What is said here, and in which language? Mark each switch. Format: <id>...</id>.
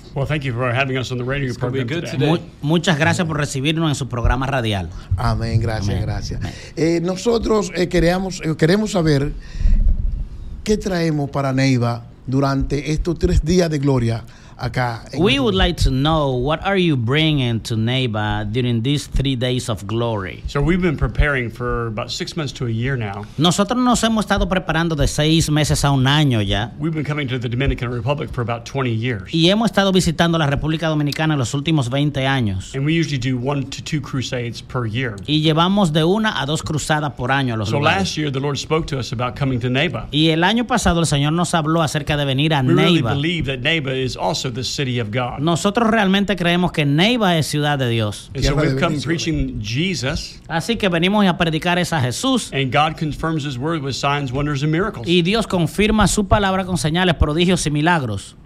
<en>Well, thank you for having us on the radio program today.</en> <es>Muchas gracias por recibirnos en su programa radial. Amén, gracias, amén. Gracias. Amén. Nosotros queremos saber qué traemos para Neiva durante estos 3 días de gloria acá.</es> <en>We would like to know, what are you bringing to Neiva during these 3 days of glory? So we've been preparing for about 6 months to a year now.</en> <es>Nosotros nos hemos estado preparando de 6 meses a un año ya.</es> <en>We've been coming to the Dominican Republic for about 20 years.</en> <es>Y hemos estado visitando la República Dominicana en los últimos 20 años.</es> <en>And we usually do 1 to 2 crusades per year.</en> <es>Y llevamos de 1 a 2 cruzadas por año a los lugares.</es> <en>So last year the Lord spoke to us about coming to Neiva.</en> <es>Y el año pasado el Señor nos habló acerca de venir a Neiva.</es> <en>We really believe that Neiva is also the city of God.</en> <es>Nosotros realmente creemos que Neiva es ciudad de Dios.</es> <en>So we've come preaching Jesus.</en> <es>Así que venimos a predicar es a Jesús.</es> <en>And God confirms his word with signs, wonders, and miracles.</en> <es>Y Dios confirma su palabra con señales, prodigios y milagros.</es>